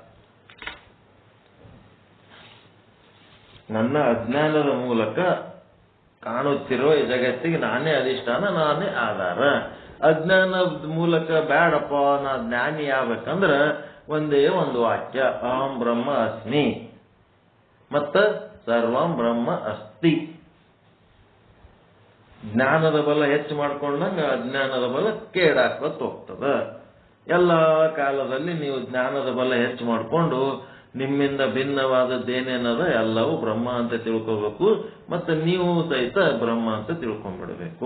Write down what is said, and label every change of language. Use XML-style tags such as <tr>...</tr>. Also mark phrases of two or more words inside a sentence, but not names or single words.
<kn>ನನ್ನ ಅಜ್ಞಾನದ ಮೂಲಕ ಕಾಣುತ್ತಿರೋ ಈ ಜಗತ್ತಿಗೆ ನಾನೇ ಅಧಿಷ್ಠಾನ, ನಾನೇ ಆಧಾರ. ಅಜ್ಞಾನದ ಮೂಲಕ ಬೇಡಪ್ಪ ನಾ ಜ್ಞಾನಿ ಆಗ್ಬೇಕಂದ್ರ ಒಂದೇ ಒಂದು ವಾಕ್ಯ,</kn> <sa>ಅಹಂ ಬ್ರಹ್ಮ ಅಸ್ಮಿ ಮತ್ತ ಸರ್ವಂ ಬ್ರಹ್ಮ ಅಸ್ತಿ.</sa> <kn>ಜ್ಞಾನದ ಬಲ ಹೆಚ್ಚು ಮಾಡ್ಕೊಂಡಂಗ ಅಜ್ಞಾನದ ಬಲ ಕೇಡಾಕೋತ ಹೋಗ್ತದ. ಎಲ್ಲ ಕಾಲದಲ್ಲಿ ನೀವು ಜ್ಞಾನದ ಬಲ ಹೆಚ್ಚು ಮಾಡಿಕೊಂಡು ನಿಮ್ಮಿಂದ ಭಿನ್ನವಾದದ್ದೇನೇನದ ಎಲ್ಲವೂ ಬ್ರಹ್ಮ ಅಂತ ತಿಳ್ಕೋಬೇಕು, ಮತ್ತೆ ನೀವು ಸಹಿತ ಬ್ರಹ್ಮ ಅಂತ ತಿಳ್ಕೊಂಡ್ಬಿಡ್ಬೇಕು.</kn>